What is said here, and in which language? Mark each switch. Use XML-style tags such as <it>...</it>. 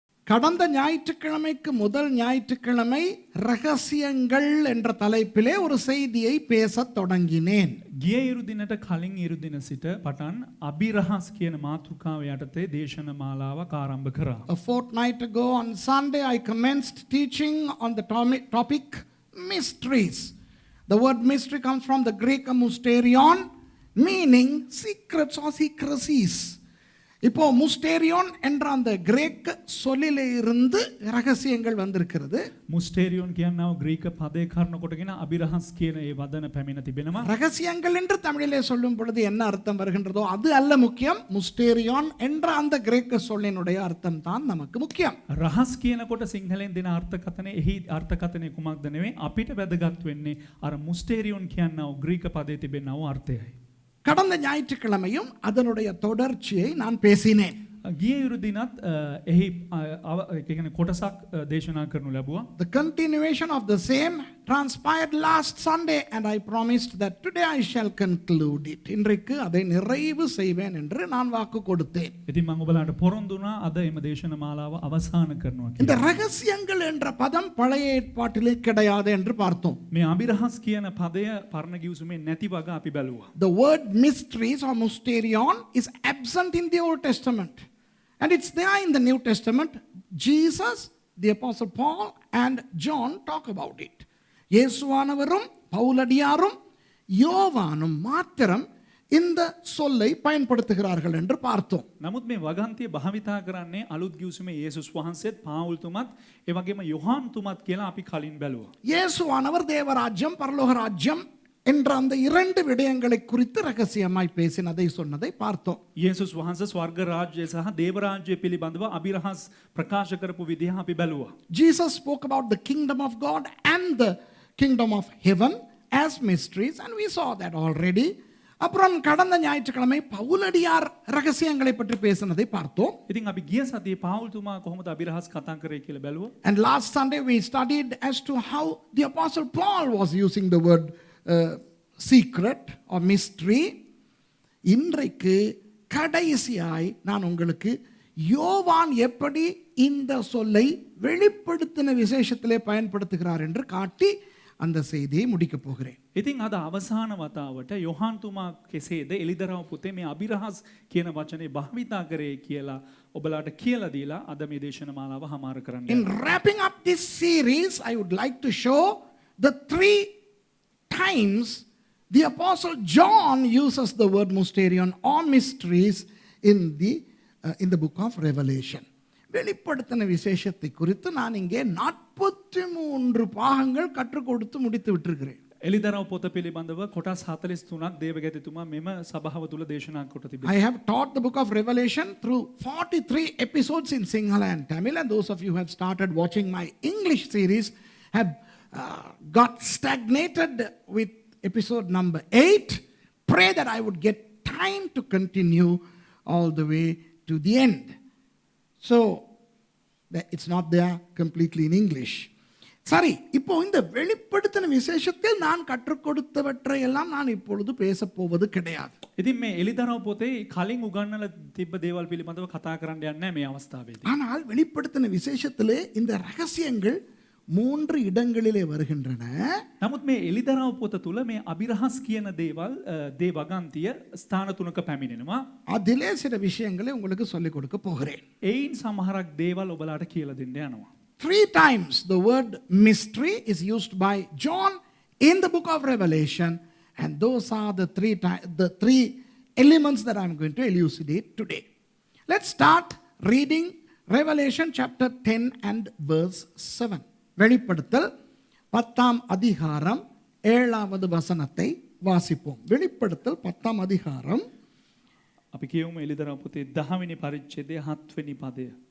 <ta>கடந்த ஞாயிற்றுக்கிழமைக்கு முதல் ஞாயிற்றுக்கிழமை ரகசியங்கள் என்ற தலைப்பிலே ஒரு செய்தியை பேசத் தொடங்கினேன்.</ta> <si>ගිය ඉරුදිනට කලින් ඉරුදින සිට පටන් අභිරහස් කියන මාතෘකාව යටතේ දේශන මාලාවක් ආරම්භ කරා.</si> <en>A fortnight ago on Sunday I commenced teaching on the topic mysteries. The word mystery comes from the Greek mysterion, meaning secrets or secrecies.</en> <ta>இப்போ முஸ்டேரியோன் என்ற அந்த கிரேக்க சொல்லிலே இருந்து ரகசியங்கள் வந்திருக்கிறது.</ta> <si>මුස්ටේරියොන් කියනව ග්‍රීක පදේ කර්ණ කොටගෙන අභිරහස් කියන ඒ වදන පැමිණ තිබෙනවා.</si> <ta>ரகசியங்கள் என்று தமிழிலே சொல்லும் பொழுது என்ன அர்த்தம் வருகின்றதோ அது அல்ல முக்கியம். முஸ்டேரியோன் என்ற அந்த கிரேக்க சொல்லினுடைய அர்த்தம் தான் நமக்கு முக்கியம்.</ta> <si>රහස් කියනකොට සිංහලෙන් දෙන අර්ථකථනය එහි අර්ථකථනය කුමක්ද නෙවෙයි අපිට වැදගත් වෙන්නේ අර මුස්ටේරියොන් කියනව ග්‍රීක පදේ තිබෙනව අර්ථයයි.</si> <ta>கடந்த ஞாயிற்றுக்கிழமையும் அதனுடைய தொடர்ச்சியை நான் பேசினேன்.</ta> <si>ගිය ඉරුදිනත් එහි කියන කොටසක් දේශනා කරනු ලැබුවා.</si> <en>The continuation of the same transpired last Sunday and I promised that today I shall conclude it.</en> <ta>இன்றைக்கு அதை நிறைவு செய்வேன் என்று நான் வாக்கு கொடுத்தேன்.</ta> <si>ඉතින් මම ඔයාලට පොරොන්දු වුණා අද එම දේශන මාලාව අවසන් කරනවා කියලා.</si> <ta>இந்த ரகசியங்கள் என்ற பதம் பழைய ஏற்பாட்டிலே கிடையாது என்று பார்த்தோம்.</ta> <si>මේ අභිරහස් කියන පදය පරණ ගිවිසුමේ නැති වග අපි බැලුවා.</si> <en>The word mysteries or mysterion is absent in the Old Testament. And it's there in the New Testament. Jesus, the Apostle Paul and John talk about it.</en> <ta>இயேசுவானவரும் பவுலடியாரும் யோவானும் மாத்திரம் இந்த சொல்லை பயன்படுத்துகிறார்கள் என்று பார்த்தோம்.</ta> <si>නමුත් මේ වගන්තිය භාවිතා කරන්නේ අලුත් ගිවිසුමේ යේසුස් වහන්සේත් පාවුල් තුමත් ඒ වගේම යොහාන් තුමත් කියලා අපි කලින් බැලුවා.</si> <ta>இயேசுவானவர் தேவராஜ்யம் பரலோக ராஜ்யம் என்ற அந்த இரண்டு விடயங்களை குறித்து ரகசியமாய் பேசினதை சொன்னதை பார்த்தோம்.</ta> <si>යේසුස් වහන්සේ ස්වර්ග රාජ්‍යය සහ දේව රාජ්‍යය පිළිබඳව අභිරහස් ප්‍රකාශ කරපු විදිහ අපි බැලුවා.</si> <en>Jesus spoke about the kingdom of God and the kingdom of heaven as mysteries and we saw that already.</en> <ta>அப்புறம் கடந்த ஞாயிற்றுக்கிழமை பவுலடியார் ரகசியங்களை பற்றி பேசினதை பார்த்தோம்.</ta> <si>ඉතින් අපි ගිය සතියේ පාවුල් තුමා කොහොමද අභිරහස් කතා කරේ කියලා බැලුවා.</si> <en>And last Sunday we studied as to how the Apostle Paul was using the word secret or mystery.</en> <ta>இன்றைக்கு கடைசியாய் நான் உங்களுக்கு யோவான் எப்படி இந்த சொல்லை வெளிப்படுத்தின விசேஷத்திலே பயன்படுத்துகிறார் என்று காட்டி அந்த செய்தியை முடிக்கப் போகிறேன்.</ta> <si>ඉතින් අද අවසාන වතාවට යොහාන් තුමා කෙසේද එලිදරව් පුතේ මේ අභිරහස් කියන වචනේ භාවිතා කරේ කියලා ඔබලාට කියලා දීලා අද මේ දේශන මාලාව හමාර කරන්න.</si> <en>In wrapping up this series I would like to show the three times the Apostle John uses the word mysterion or mysteries in the book of Revelation.</en> <ta>வெளிப்படுத்தின விசேஷத்தை குறித்து நான் இங்கே 43 பாகங்கள் கற்றுக் கொடுத்து முடித்து விட்டிருக்கிறேன்.</ta> <si>එලිදරව් පොත පිළිබඳව කොටස් 43ක් දේවගැතිතුමා මෙම සභාව තුල දේශනා කොට තිබෙනවා.</si> <en>I have taught the book of Revelation through 43 episodes in Sinhala and Tamil, and those of you who have started watching my English series have got stagnated with episode number 8. Pray that I would get time to continue all the way to the end. So it's not there completely in English.</en> <ta>சரி, இப்போ இந்த வெளிப்படுத்தின விசேஷத்தில் நான் கற்றுக் கொடுத்தவற்றை எல்லாம் நான் இப்பொழுது பேசப் போவது கிடையாது.</ta> <si>ඉතින් මේ එලිදරව් පොතේ කලින් උගන්වලා තිබ්බ දේවල් පිළිබඳව කතා කරන්න යන්නේ නැහැ මේ අවස්ථාවේදී.</si> <ta>ஆனால் வெளிப்படுத்தின விசேஷத்திலே இந்த ரகசியங்கள் 3 இடங்களிலே வருகின்றன.</ta> <si>නමුත් මේ එලිදරව් පොත තුල මේ අභිරහස් කියන දේවල් දේ වගන්තිය ස්ථාන තුනක පැමිණෙනවා.</si> <ta>அதிலே சில விஷயங்களை உங்களுக்கு சொல்லிக் கொடுக்க போகிறேன்.</ta> <si>ඒයින් සමහරක් දේවල් ඔබලාට කියලා දෙන්න යනවා.</si> <en>3 times the word mystery is used by John in the book of Revelation, and those are the three elements that I'm going to elucidate today. Let's start reading Revelation chapter 10 and verse 7.</en> <ta>வெளிப்படுத்தல் 10ஆம் அதிகாரம் 7வது வசனத்தை வாசிப்போம். வெளிப்படுத்தல் 10ஆம் அதிகாரம்</ta> <si>අපි කියමු එලිදරව් පොතේ 10 වෙනි පරිච්ඡේදයේ 7 වෙනි පදය.</si>